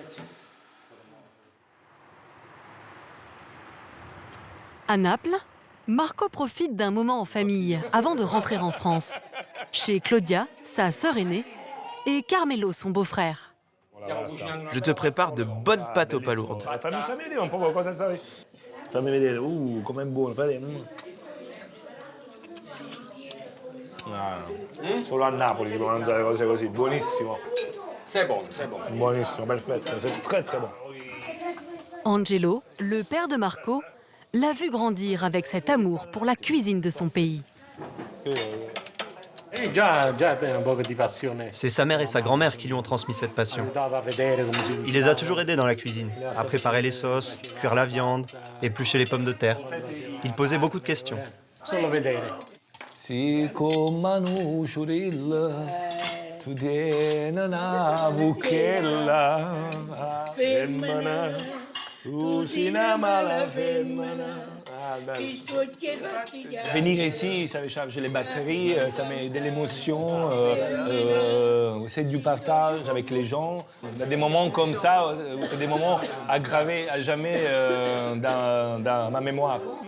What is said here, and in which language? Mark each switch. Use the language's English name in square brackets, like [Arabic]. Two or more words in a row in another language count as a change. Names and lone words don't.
[French] À Naples, Marco profite d'un moment en famille avant de rentrer en France, chez Claudia, sa sœur aînée, et Carmelo, son beau-frère. Je te prépare de bonnes pâtes aux palourdes. [Italian] Fammi vedere un po' cosa sai. Fammi vedere, com'è buono, fai. Solo a Napoli si può mangiare cose così, buonissimo. [French] C'est bon, c'est bon. [Italian] Buonissimo, perfetto, [French] c'est très très bon. Angelo, le père de Marco, l'a vu grandir avec cet amour pour la cuisine de son pays. C'est sa mère et sa grand-mère qui lui ont transmis cette passion. Il les a toujours aidés dans la cuisine, à préparer les sauces, cuire la viande, éplucher les pommes de terre. Il posait beaucoup de questions. [Neapolitan] Si con Manu Ciurilla, tu tieni una buchella, femmina, tu sei una mala femmina. [French] Venir ici, ça charge les batteries, ça met de l'émotion, c'est du partage avec les gens. Il y a des moments comme ça, c'est des moments à graver à jamais dans ma mémoire.